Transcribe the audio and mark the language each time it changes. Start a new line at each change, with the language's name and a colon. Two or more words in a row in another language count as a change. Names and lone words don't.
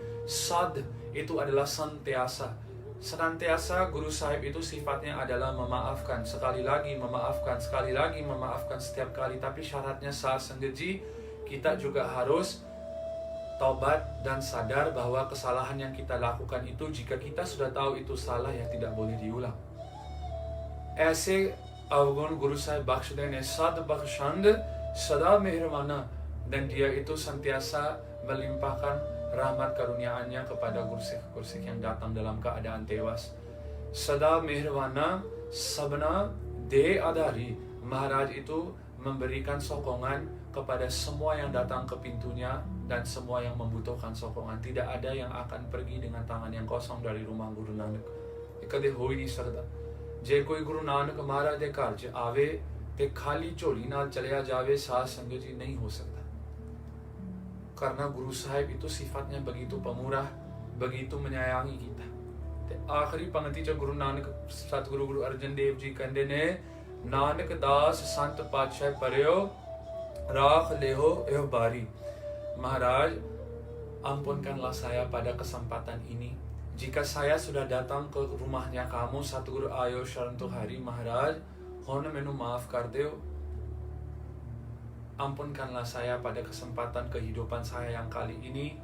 Indonesian: Sad itu adalah sentiasa. Senantiasa Guru Sahib itu sifatnya adalah memaafkan. Sekali lagi memaafkan, sekali lagi memaafkan setiap kali. Tapi syaratnya sasanggaji, kita juga harus taubat dan sadar bahwa kesalahan yang kita lakukan itu, jika kita sudah tahu itu salah, ya tidak boleh diulang.
Punjabi: ਐਸੇ ਅਵਗੁਣ ਗੁਰੂ ਸਾਹਿਬ ਬਖਸ਼ਦੇ ਨੇ, ਸਦ ਬਖਸ਼ੰਦ ਸਦਾ ਮਿਹਰਵਾਨਾ,
Indonesian: dan dia itu sentiasa melimpahkan rahmat karuniaannya kepada gursik yang datang dalam keadaan tewas.
Punjabi: ਸਦਾ ਮਿਹਰਵਾਨਾ ਸਭਨਾ ਦੇ ਆਧਾਰੀ.
Indonesian: Maharaj itu memberikan sokongan kepada semua yang datang ke pintunya dan semua yang membutuhkan sokongan. Tidak ada yang akan pergi dengan tangan yang kosong dari rumah Guru Nanak.
Punjabi: ਕਦੇ ਹੋ ਹੀ ਨਹੀਂ ਸਕਦਾ। ਜੇ ਕੋਈ ਗੁਰੂ ਨਾਨਕ ਮਹਾਰਾਜ ਦੇ ਘਰ ਚ ਆਵੇ ਤੇ ਖਾਲੀ ਝੋਲੀ ਨਾਲ ਚਲਿਆ ਜਾਵੇ, ਸਾਧ ਸੰਗਤ ਜੀ ਨਹੀਂ ਹੋ ਸਕਤਾ.
Indonesian: Karena Guru Sahib itu sifatnya begitu pemurah, begitu menyayangi kita.
Punjabi: ਅਖੀਰੀ ਪੰਗਤੀ ਚ ਗੁਰੂ ਨਾਨਕ ਸਤਿਗੁਰੂ ਗੁਰੂ ਅਰਜਨ ਦੇਵ ਜੀ ਕਹਿੰਦੇ ਨੇ, ਨਾਨਕ ਦਾਸ ਸੰਤ ਪਾਛੈ ਪਰਿਓ ਰਾਖਿ ਲੇਹੁ ਇਉ ਬਾਰੀ.
Indonesian: Maharaj, ampunkanlah saya pada kesempatan ini. Jika saya sudah datang ke rumahnya kamu,
Punjabi: ਸਤਿਗੁਰੂ ਆਇਓ ਸਰਣਿ ਤੁਹਾਰੀ, ਮਹਾਰਾਜ, ਹੁਣ ਮੈਨੂੰ ਮਾਫ਼ ਕਰ ਦਿਓ.
Indonesian: Ampunkanlah saya pada kesempatan kehidupan saya yang kali ini.